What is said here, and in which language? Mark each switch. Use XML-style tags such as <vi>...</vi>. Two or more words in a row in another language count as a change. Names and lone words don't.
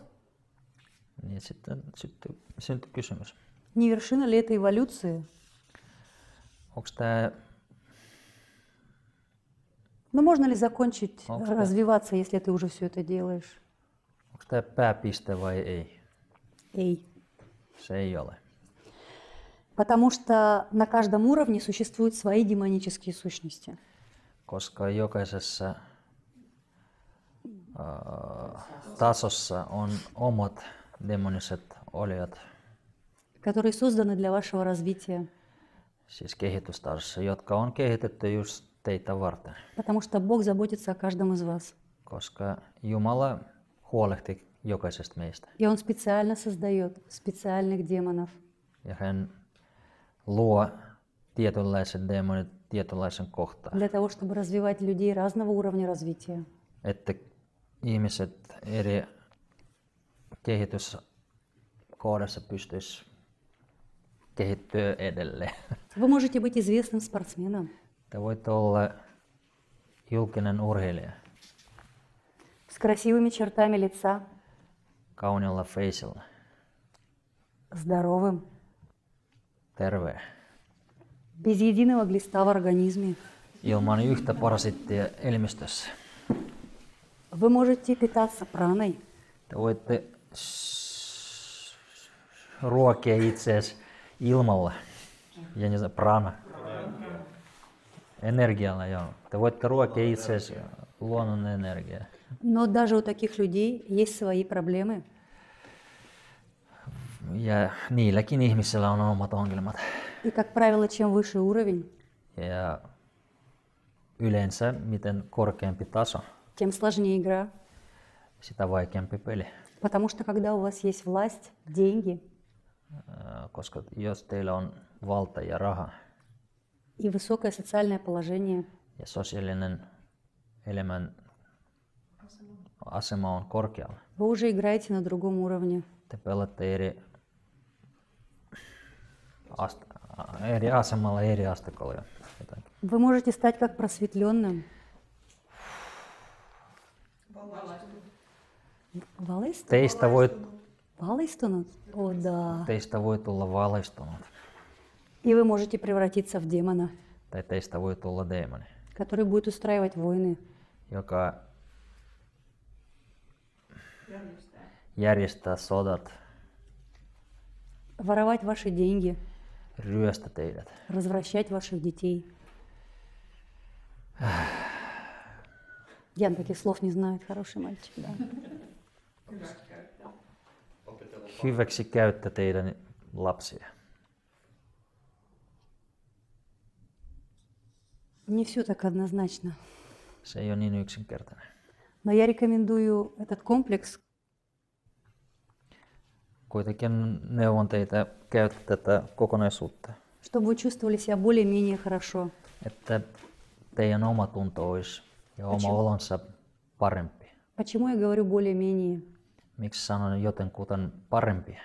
<fi>Niin sitten syntyy kysymys.</fi> <ru>не вершина ли это эволюции?</ru> <fi>Onko tämä</fi> <ru>Но можно ли закончить Окей. развиваться, если ты уже все это делаешь?</ru> <fi>pääpiste vai ei? Эй. Se ei ole.</fi> <ru>Потому что на каждом уровне существуют свои демонические сущности.</ru> <fi>Koska jokaisessa tasossa on omat demoniset oliot,</fi> <ru>которые созданы для вашего развития.</ru> <fi>siis kehitystasossa, jotka on kehitetty just teitä varten.</fi> <ru>Потому что Бог заботится о каждом из вас.</ru> <fi>Koska Jumala huolehti jokaisesta meistä.</fi> <ru>И Он специально создает специальных демонов.</ru> <fi>Ja hän luo tietynlaiset demonit tietynlaisen kohtaan.</fi> <ru>Для того, чтобы развивать людей разного уровня развития.</ru> <fi>Että ihmiset eri kehityskohdassa pystyisi kehittyä edelleen.</fi> <ru>Вы можете быть известным спортсменом,</ru> <fi>Te voitte olla julkinen urheilija</fi> <ru>с красивыми чертами лица,</ru> <fi>kauniilla faceilla,</fi> <ru>здоровым,</ru> <fi>terve,</fi> <ru>без единого глиста в организме.</ru> <fi>ilman yhtä parasittia elimistössä.</fi> <ru>Вы можете питаться праной.</ru> <fi>Te voitte ruokia itseäsi ilmalla. Ja niin prana. Energialla, joo. Te voitte ruokia itseäsi luonnon energiaa.</fi> <ru>Но даже у таких людей есть свои проблемы.</ru> <fi>Ja niilläkin ihmisillä on omat ongelmat.</fi> <ru>И, как правило, чем выше уровень,</ru> <fi>Ja yleensä miten korkeampi taso,</fi> <ru>тем сложнее игра.</ru> <fi>sitä vaikeampi peli.</fi> <ru>Потому что когда у вас есть власть, деньги</ru> <fi>Koska jos teillä on valta ja raha</fi> <ru>и высокое социальное положение,</ru> <fi>ja sosiaalinen elämän asema on korkealla,</fi> <ru>вы уже играете на другом уровне.</ru> <fi>te pelaatte eri asemalla, eri asteikolla ja jotakin.</fi> <ru>Вы можете стать как просветленным.</ru> <fi>Valaistunut?</fi> <ru>О, да.</ru> <fi>Teistä voi tulla valaistunut.</fi> <ru>И вы можете превратиться в демона,</ru> <fi>Tai teistä voi tulla deemoni,</fi> <ru>который будет устраивать войны,</ru> <fi>joka järjestää sodat,</fi> <ru>воровать ваши деньги,</ru> <fi>ryöstä teidät,</fi> <ru>развращать ваших детей. Ян таких слов не знает, хороший мальчик, да.</ru> <fi>hyväksi käyttää teidän lapsia.</fi> <ru>Не все так однозначно.</ru> <fi>Se ei ole niin yksinkertainen.</fi> <ru>Но я рекомендую этот комплекс</ru> <fi>Kuitenkin neuvon teitä käyttää tätä kokonaisuutta,</fi> <ru>чтобы вы чувствовали себя более-менее хорошо.</ru> <fi>että teidän omatunto olisi ja oma olonsa parempi.</fi> <ru>Почему я говорю более-менее?</ru> <fi>Miksi sanon jotenkuten parempi?</fi>